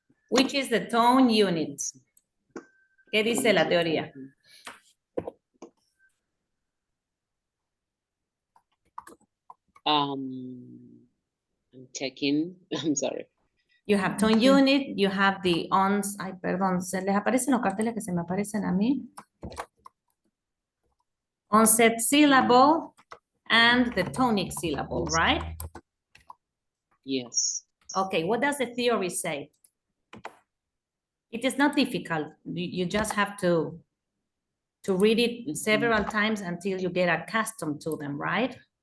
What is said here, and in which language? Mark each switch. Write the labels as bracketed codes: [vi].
[en] Which is the tone unit? [es] ¿Qué dice la teoría? [en] I'm checking. I'm sorry. You have tone unit, you have the ons. [es] Ay, perdón, ¿se les aparecen los carteles que se me aparecen a mí? [en] Onset syllable and the tonic syllable, right? Yes. Okay, what does the theory say? It is not difficult. You just have to read it several times until you get accustomed to them, right?